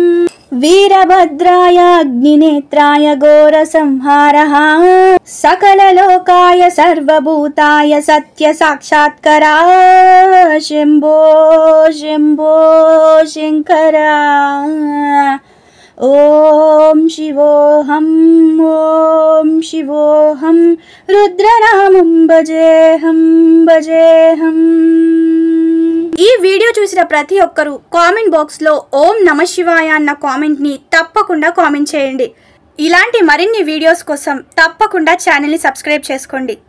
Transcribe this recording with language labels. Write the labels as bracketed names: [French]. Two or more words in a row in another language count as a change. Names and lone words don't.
[Sanskrit] वीरभद्राय अग्निनेत्राय घोरसंहारः सकललोकाय सर्वभूताय सत्य साक्षात्करा शंभो शंभो शंकरा। ओम शिवोऽहं रुद्रनामं भजेऽहम्। [Telugu] ఈ వీడియో చూసిన ప్రతి ఒక్కరూ [English] comment box [Telugu] లో [Sanskrit] ॐ नमः शिवाय [Telugu] అన్న కామెంట్ ని తప్పకుండా కామెంట్ చేయండి। ఇలాంటి మరిన్ని వీడియోస్ కోసం తప్పకుండా ఛానల్ ని సబ్స్క్రైబ్ చేసుకోండి।